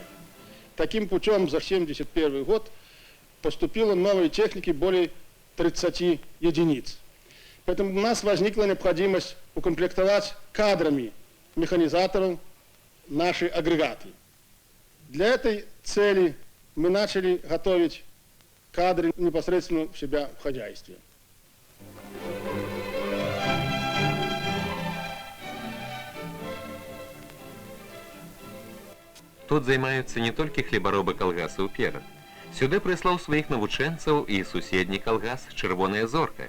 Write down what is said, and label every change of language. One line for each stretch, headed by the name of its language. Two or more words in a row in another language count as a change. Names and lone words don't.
Russian: Таким путем за 1971 год поступило новой техники более 30 единиц. Поэтому у нас возникла необходимость укомплектовать кадрами механизаторов наши агрегаты. Для этой цели мы начали готовить кадры непосредственно в себя в хозяйстве.
Belarusian: Тут займаюцца не толькі хлебаробы калгаса «Упера». Сюды прыслаў сваіх навучэнцаў і суседні калгас «Чырвоная зорка».